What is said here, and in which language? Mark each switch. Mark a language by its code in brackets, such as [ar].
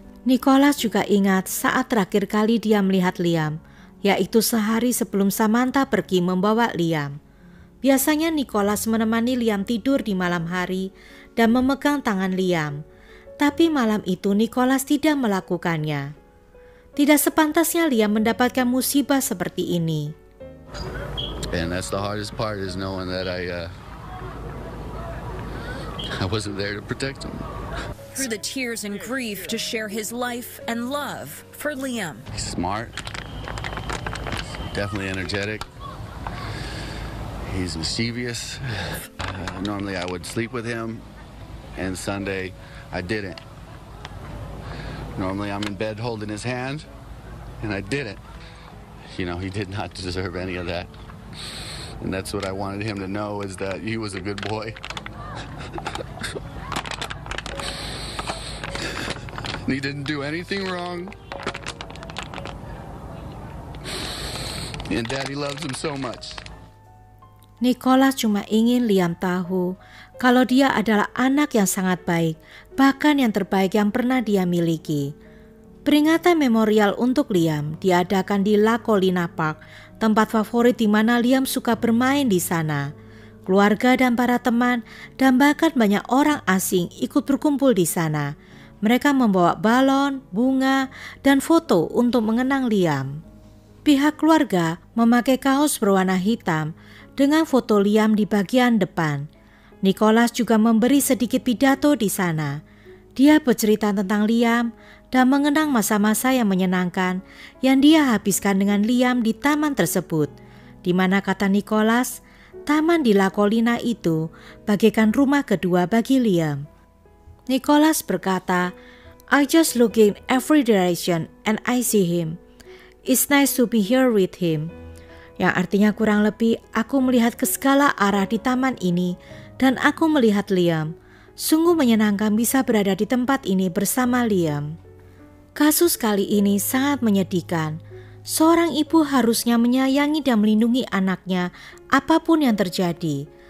[id] Nicholas juga ingat saat terakhir kali dia melihat Liam, yaitu sehari sebelum Samantha pergi membawa Liam. Biasanya Nicholas menemani Liam tidur di malam hari dan memegang tangan Liam. Tapi malam itu Nicholas tidak melakukannya. Tidak sepantasnya Liam mendapatkan musibah seperti ini. [en] And that's the hardest part, is knowing that I wasn't there to protect him. Through the tears and grief to share his life and love for Liam. He's smart, definitely energetic. He's mischievous. Normally I would sleep with him, and Sunday I didn't. Normally I'm in bed holding his hand, and I didn't. You know, he did not deserve any of that. And that's what I wanted him to know, is that he was a good boy. He didn't do anything wrong. And Daddy loves him so much. [id] Nicholas cuma ingin Liam tahu kalau dia adalah anak yang sangat baik, bahkan yang terbaik yang pernah dia miliki. Peringatan memorial untuk Liam diadakan di La Colina Park, tempat favorit di mana Liam suka bermain di sana. Keluarga dan para teman dan bahkan banyak orang asing ikut berkumpul di sana. Mereka membawa balon, bunga, dan foto untuk mengenang Liam. Pihak keluarga memakai kaos berwarna hitam dengan foto Liam di bagian depan. Nicholas juga memberi sedikit pidato di sana. Dia bercerita tentang Liam dan mengenang masa-masa yang menyenangkan yang dia habiskan dengan Liam di taman tersebut, di mana kata Nicholas, taman di La Collina itu bagaikan rumah kedua bagi Liam. Nicholas berkata, [en] "I just look in every direction and I see him. It's nice to be here with him." [id] Yang artinya kurang lebih, aku melihat ke segala arah di taman ini dan aku melihat Liam. Sungguh menyenangkan bisa berada di tempat ini bersama Liam. Kasus kali ini sangat menyedihkan. Seorang ibu harusnya menyayangi dan melindungi anaknya apapun yang terjadi.